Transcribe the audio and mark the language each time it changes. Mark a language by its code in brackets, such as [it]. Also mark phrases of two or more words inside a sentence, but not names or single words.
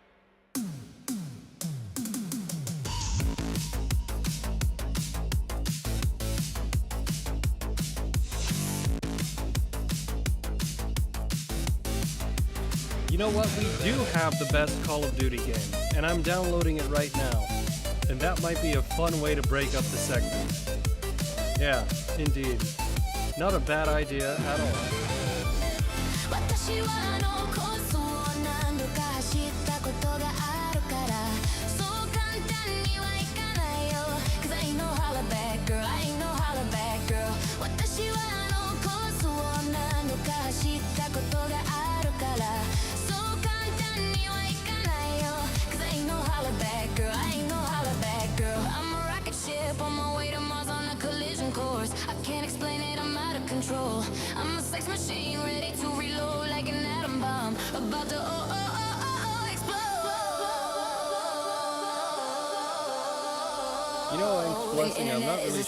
[en] You know what? We do have the best Call of Duty game, and I'm downloading it right now. And that might be a fun way to break up the segment. Yeah, indeed. Not a bad idea at all. [ja] 私はあのコースを何度か走ったことがあるからそう簡単にはいかないよ [en] Cause I ain't no holla back girl I ain't no holla back girl [ja] 私はあのコースを何度か走ったことがあるからそう簡単にはいかないよ [en] Cause I ain't no holla back girl I ain't no holla back girl I'm a rocket ship on my way to Mars on a collision course I can't explain it I'm out of control I'm a sex machine ready to reload like an atom bomb about to explode. You know, I'm blessing, I'm not really